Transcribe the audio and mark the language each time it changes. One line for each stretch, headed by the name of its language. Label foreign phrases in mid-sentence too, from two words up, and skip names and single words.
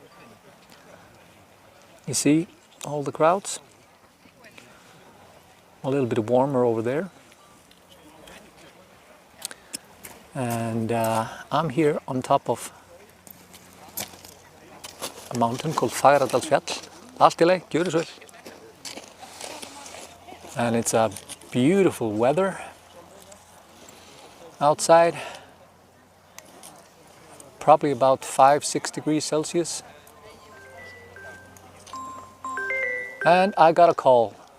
English: You see all the crowds? A little bit warmer over there. And I'm here on top of a mountain called Fagradalsfjall.
Icelandic: Allt í lagi, gjörðu svo vel.
English: And it's a beautiful weather outside, probably about 5-6 degrees Celsius. And I got a call.